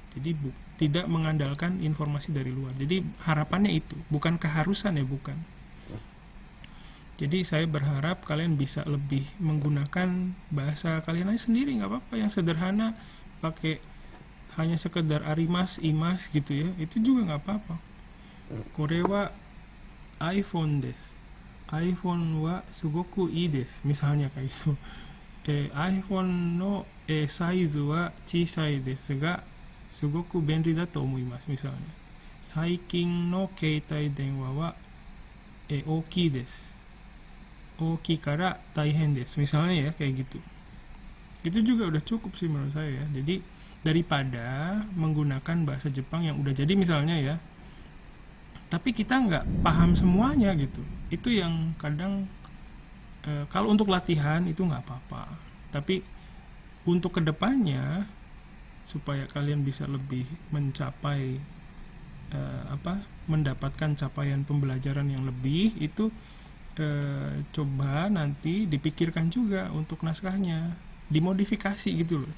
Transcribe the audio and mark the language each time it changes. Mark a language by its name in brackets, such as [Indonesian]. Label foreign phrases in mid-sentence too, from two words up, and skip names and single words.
[Indonesian] Jadi tidak mengandalkan informasi dari luar. Jadi harapannya itu, bukan keharusan ya, bukan. Jadi saya berharap kalian bisa lebih menggunakan bahasa kalian aja sendiri, nggak apa-apa, yang sederhana, pakai hanya sekedar [Japanese] あります、います [Indonesian] gitu ya, itu juga nggak apa-apa. [Japanese] これは iPhone です、iPhone はすごくいいです, [Indonesian] misalnya kayak itu. [Japanese] iPhone のサイズは小さいですがすごく便利だと思います, misalnya. 最近の携帯電話は大きいです、大きいから大変です, [Indonesian] misalnya ya, kayak gitu. Itu juga udah cukup sih menurut saya ya. Jadi daripada menggunakan bahasa Jepang yang udah jadi misalnya ya, tapi kita nggak paham semuanya gitu, itu yang kadang kalau untuk latihan itu nggak apa-apa, tapi untuk kedepannya supaya kalian bisa lebih mencapai mendapatkan capaian pembelajaran yang lebih, itu coba nanti dipikirkan juga untuk naskahnya, dimodifikasi gitu loh.